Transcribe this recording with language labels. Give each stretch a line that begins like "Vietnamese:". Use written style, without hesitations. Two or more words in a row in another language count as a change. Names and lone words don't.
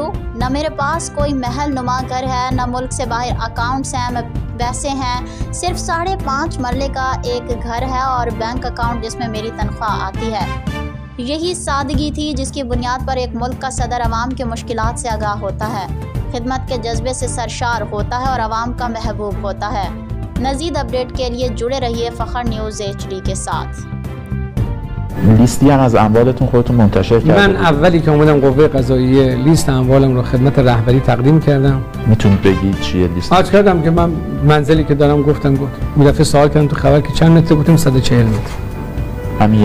Urdu: نہ میرے پاس کوئی محل نما گھر ہے، نہ ملک سے باہر اکاؤنٹس ہیں، میں پیسے ہیں، صرف 5.5 مرلے کا ایک گھر ہے اور بینک اکاؤنٹ جس میں میری تنخواہ آتی ہے. یہی سادگی تھی جس کی بنیاد پر ایک ملک کا صدر عوام کے مشکلات سے آگاہ ہوتا ہے، خدمت کے جذبے سے سرشار ہوتا ہے اور عوام کا محبوب ہوتا ہے. مزید اپڈیٹ کے لیے جڑے رہیے فخر نیوز HD کے ساتھ.
Persian: لیستی هم از اموالتون خودتون منتشر کردید؟ من اولی که اومدم قوه قضاییه لیست اموالم رو خدمت رهبری تقدیم کردم. میتونید بگید چیه لیست؟ عرض کردم که من منزلی که دارم گفتم اون دفعه سوال کردم تو خبر که چند متر، گفتم 140 متر. همین